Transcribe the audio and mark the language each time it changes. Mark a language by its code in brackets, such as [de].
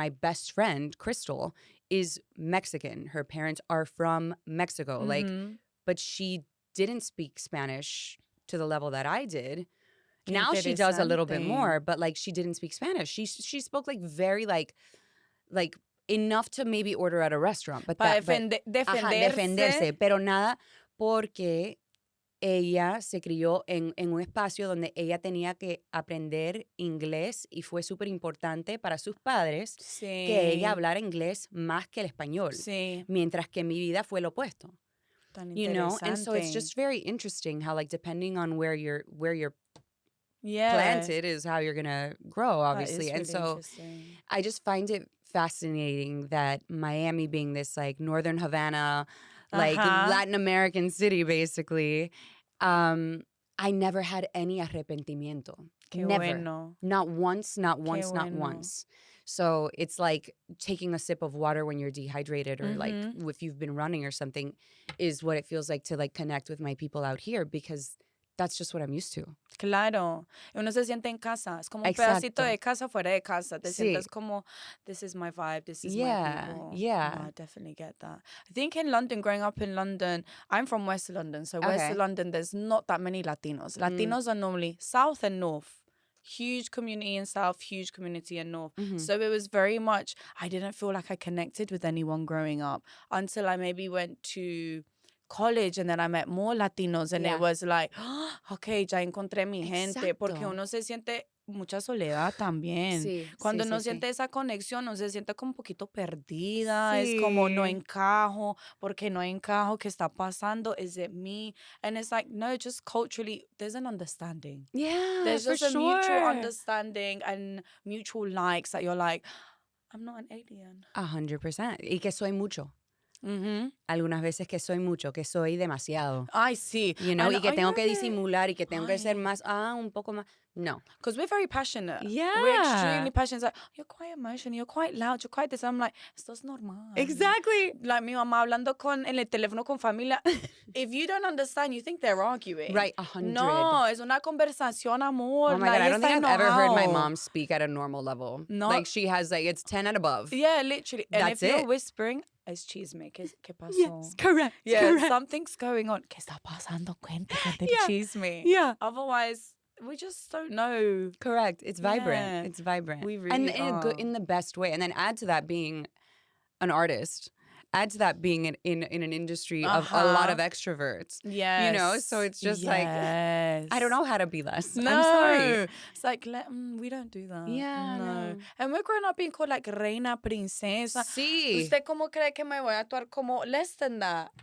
[en] My best friend, Crystal, is Mexican. Her parents are from Mexico. Like, but she didn't speak Spanish to the level that I did. Now she does a little bit more, but like she didn't speak Spanish. She spoke like very like enough to maybe order at a restaurant. [es] But defenderse, pero nada, porque ella se crió en un espacio donde ella tenía que aprender inglés y fue súper importante para sus padres que ella hablara inglés más que el español. Mientras que mi vida fue lo opuesto. [en] And so it's just very interesting how like depending on where you're planted is how you're gonna grow, obviously. And so I just find it fascinating that Miami being this like northern Havana, like Latin American city, basically, I never had any arrepentimiento. Never. [es] Bueno. [en] Not once, not once, not once. So it's like taking a sip of water when you're dehydrated or like if you've been running or something is what it feels like to like connect with my people out here because that's just what I'm used to. [es] Claro. Uno se siente en casa. Es como un pedacito de casa fuera de casa. Te sientes como, [en] this is my vibe, this is my people. Yeah. No, I definitely get that. I think in London, growing up in London, I'm from West London. So West London, there's not that many Latinos. Latinos are normally South and North. Huge community in South, huge community in North. So it was very much, I didn't feel like I connected with anyone growing up until I maybe went to college and then I met more Latinos and it was like, oh, ok, [es] ya encontré mi gente. Porque uno se siente mucha soledad también. Cuando no siente esa conexión, uno se siente como un poquito perdida. Es como no encajo. Porque no encajo. ¿Qué está pasando? [en] Is it me? And it's like, no, just culturally, there's an understanding. Yeah, there's just a mutual understanding and mutual likes that you're like, I'm not an alien. [es] 100%. Y que soy mucho. Algunas veces que soy mucho, que soy demasiado. Ay, sí. Y que tengo que disimular y que tengo que ser más, un poco más. No. [en] Because we're very passionate. Yeah. We're extremely passionate. It's like, you're quite emotional, you're quite loud, you're quite this. I'm like, [es] esto es normal. [en] Exactly. [es] Like mi mamá hablando en el teléfono con familia. [en] If you don't understand, you think they're arguing. Right, 100. [es] No, es una conversación, amor. [en] Oh my God, I don't think I've ever heard my mom speak at a normal level. No. Like she has like, it's 10 and above. Yeah, literally. And That's if you're it. [es] whispering, es chisme. ¿Qué pasó? [en] Yes, correct. Yeah, correct. Something's going on. [es] ¿Qué está pasando? Cuéntate chisme. [en] Yeah. Otherwise, we just don't know. Correct. It's vibrant. Yeah. It's vibrant. We really are. In the best way. And then add to that being an artist. Add to that being in an industry of a lot of extroverts. Yes. So it's just like, I don't know how to be less. No. I'm sorry. It's like, we don't do that. Yeah. No. And we're growing up being called like reina, princesa. [es] Sí. ¿Usted cómo cree que me voy a actuar como [en] less than that?